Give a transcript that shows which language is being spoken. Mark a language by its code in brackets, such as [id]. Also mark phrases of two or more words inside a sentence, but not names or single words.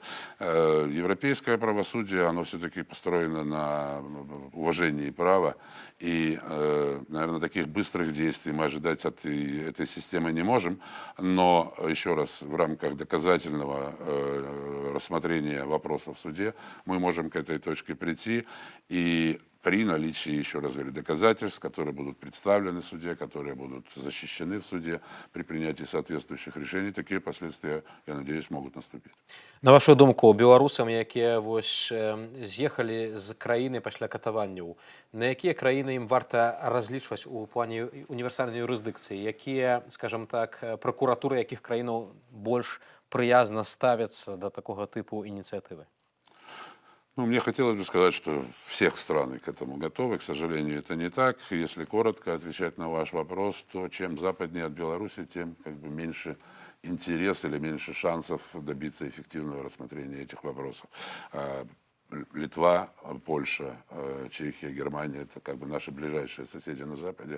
[ru] Европейское правосудие, оно все-таки построено на уважении права, и, наверное, таких быстрых действий мы ожидать от этой системы не можем, но еще раз, в рамках доказательного рассмотрения вопроса в суде, мы можем к этой точке прийти. И при наличии, еще раз говорю, доказательств, которые будут представлены в суде, которые будут защищены в суде при принятии соответствующих решений, такие последствия, я надеюсь, могут наступить. [be] На вашу думку, беларусам, якія з'ехалі з краіны пасля катаванняў, на якія краіны ім варта разлічваць у плане універсальнай юрысдыкцыі, якія, [ru] скажем так, [be] прокуратуры якіх краінаў больш прыязна ставяцца да такога тыпу ініцыятывы? [ru] Ну, мне хотелось бы сказать, что всех стран к этому готовы. К сожалению, это не так. Если коротко отвечать на ваш вопрос, то чем западнее от Беларуси, тем меньше интерес или меньше шансов добиться эффективного рассмотрения этих вопросов. Литва, Польша, Чехия, Германия – это наши ближайшие соседи на Западе.